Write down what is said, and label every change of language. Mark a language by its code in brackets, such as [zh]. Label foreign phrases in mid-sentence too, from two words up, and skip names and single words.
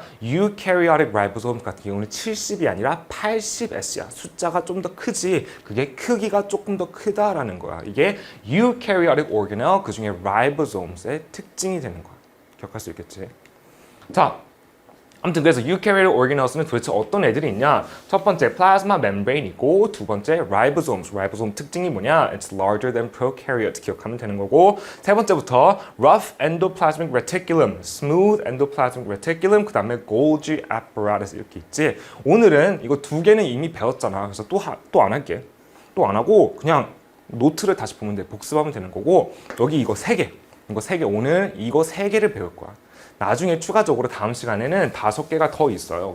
[en] Eukaryotic ribosome [ko] 같은 경우는 70이 아니라 80S야. 숫자가 좀 더 크지. 그게 크기가 조금 더 크다라는 거야. 이게 [en] Eukaryotic organelle [ko] 그 중에 ribosomes의 특징이 되는 거야. 기억할 수 있겠지? 자, 아무튼 그래서 [en] eukaryotic organelles [ko] 는 도대체 어떤 애들이 있냐? 첫 번째 [en] plasma membrane [ko] 있고 두 번째 ribosomes. ribosome 특징이 뭐냐? [en] It's larger than prokaryote [ko] 기억하면 되는 거고 세 번째부터 [en] rough endoplasmic reticulum, smooth endoplasmic reticulum [ko] 그 다음에 [en] Golgi apparatus [ko] 이렇게 있지. 오늘은 이거 두 개는 이미 배웠잖아. 그래서 또 안 할게. 또 안 하고 그냥 노트를 다시 보면 돼. 복습하면 되는 거고 여기 이거 세 개. 오늘 이거 세 개를 배울 거야. 나중에 추가적으로 다음 시간에는 5개가 더 있어요.